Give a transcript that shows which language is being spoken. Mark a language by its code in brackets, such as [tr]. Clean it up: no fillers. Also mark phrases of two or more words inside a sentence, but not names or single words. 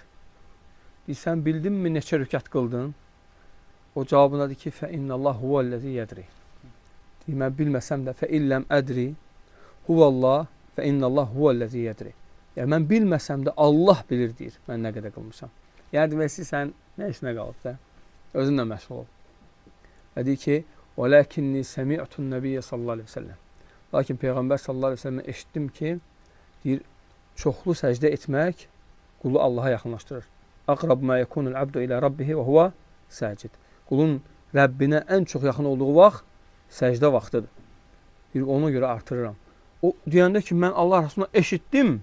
[az] Deyir, sən bildinmi neçə rükət qıldın? O cavabına deyir ki, [ar] فإن الله هو الذي يدري. [az] Deyir, mən bilməsəm də, [ar] فإلا أدري هو الله فإن الله هو الذي يدري. [az] Yəni, mən bilməsəm də Allah bilir, deyir, mən nə qədər qılmışam. Yəni, deməsi, sən nə işinə qalıb da? Özünlə məşğul ol. Və deyir ki, [ar] وَلَكِنِّي سَمِعْتُ النَّبِيَّ صلى الله عليه وسلم. [az] Lakin Peyğəmbər [ar] صلى الله عليه وسلم [az] eşitdim ki, deyir, çoxlu səcdə etmək qulu Allaha yaxınlaşdırır. [ar] أقرب ما يكون العبد إلى ربه وهو ساجد. [az] Qulun Rəbbinə ən çox yaxın olduğu vaxt səcdə vaxtıdır. Deyir, ona görə artırıram. O deyəndə ki, mən Allah Rasuluna eşitdim.